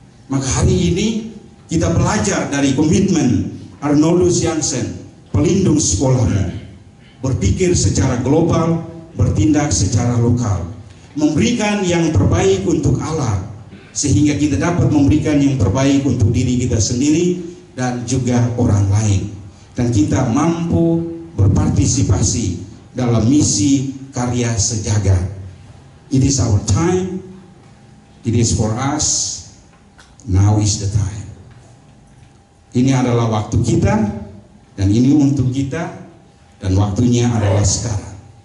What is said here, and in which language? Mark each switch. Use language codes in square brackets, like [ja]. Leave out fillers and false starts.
[id] Maka hari ini kita belajar dari komitmen Arnoldus Jansen, pelindung sekolahmu, berpikir secara global, bertindak secara lokal, memberikan yang terbaik untuk Allah, sehingga kita dapat memberikan yang terbaik untuk diri kita sendiri dan juga orang lain, dan kita mampu berpartisipasi dalam misi karya sejagat. [en] It is our time, it is for us, now is the time. [id] Ini adalah waktu kita, dan ini untuk kita, dan waktunya adalah sekarang.